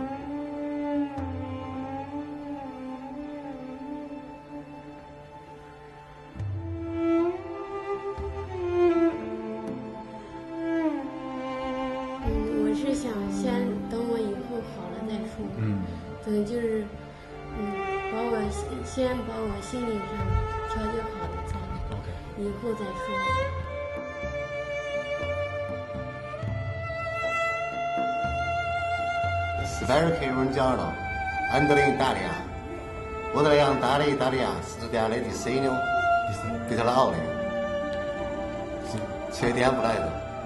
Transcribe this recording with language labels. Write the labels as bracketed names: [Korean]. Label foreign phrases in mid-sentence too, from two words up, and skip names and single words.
[Chinese] 我是想先等我以后好了再说。等就是，先把我心理上调节好了再，以后再说。 [Italian] Spero che un giorno andrò in Italia. Potrei andare in Italia a studiare disegno di laurea. Sì. Ci vediamo presto.